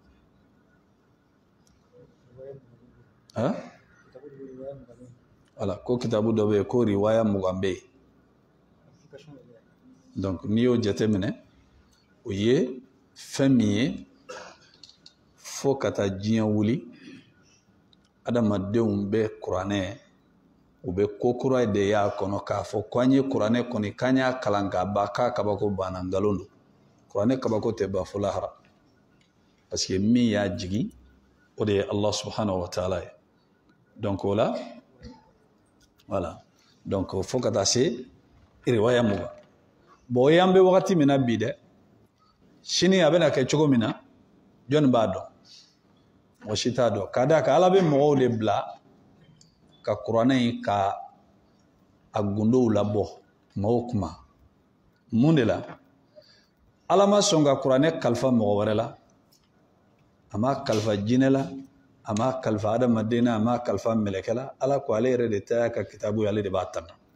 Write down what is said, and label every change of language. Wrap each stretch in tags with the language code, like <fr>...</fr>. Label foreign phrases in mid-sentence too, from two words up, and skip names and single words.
<bm>wala ko kitabu dɔ bɛ yen ko riwaya 20 bɛ yen donc n'i y'o jateminɛ o ye fɛn min ye fo ka taa diɲɛ wuli adamadenw bɛ kuranɛ u bɛ ko kura de y'a kɔnɔ k'a fɔ ko an ye kuranɛ kɔni k'an y'a kalan k'a ban k'a kabako banna nkalon don kuranɛ kabako tɛ ban fo lahara</bm> <fr>parce que</fr> <bm>min y'a jigi o de ye</bm> <ar>الله سبحانه وتعالى</ar> <bm>ye donc o la</bm> <fr>voilà donc</fr> <bm>fo ka taa se riwaya 20 bon o ye an bɛ wagati min na bi dɛ sini a bɛna kɛ cogo min na jɔnni b'a dɔn mɔgɔ si t'a dɔn ka d'a kan ala bɛ mɔgɔw de bila ka kuranɛ in ka a gundow labɔ kuma o kuma mun de la ala ma sɔn ka kuranɛ kalifa mɔgɔ wɛrɛ la a ma kalifa jinɛ la a ma kalifa adamaden na a ma kalifa mɛlɛkɛ la ala ko ale yɛrɛ de ta y'a ka kitabu ye ale de b'a tanga</bm>